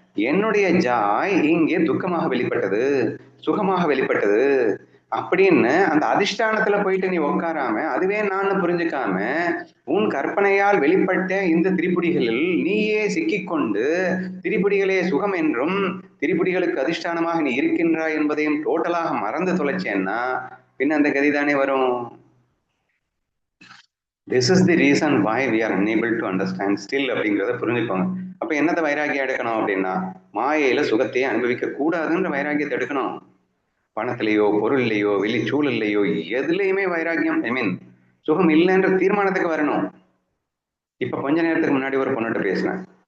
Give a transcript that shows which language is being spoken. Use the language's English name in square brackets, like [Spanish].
[Tamil] என்னுடைய ஜாய் இங்கே துக்கமாக வெளிப்பட்டது, சுகமாக வெளிப்பட்டது அப்படின்னு அந்த அதிஷ்டானத்துல போயிட்டு நீ உட்காராம, அதுவே நான் புரிஞ்சுக்காம, உன் கற்பனையால் வெளிப்பட்ட இந்த திரிபுடிகளில் நீயே சிக்கிக்கொண்டு திரிபுடிகளே சுகம் என்றும் திரிபுடிகளுக்கு அதிஷ்டானமாக நீ இருக்கின்றாய் என்பதையும் டோட்டலாக மறந்து தொலைச்சேன்னா பின்ன அந்த கதிதானே வரும். [English] This is the reason why we are unable to understand still [Tamil] அப்படிங்கிறத புரிஞ்சுக்கோங்க. அப்ப என்னத்தை வைராகியம் எடுக்கணும் அப்படின்னா, மாயையில சுகத்தையே அனுபவிக்க கூடாதுன்ற வைராகியத்தை எடுக்கணும். பணத்திலேயோ பொருள்லையோ வெளிச்சூழல்லையோ எதுலையுமே வைராகியம், ஐ மீன் சுகம் இல்லைன்ற தீர்மானத்துக்கு வரணும். இப்ப கொஞ்ச நேரத்துக்கு முன்னாடி ஒரு பொண்ணுகிட்ட பேசினேன்.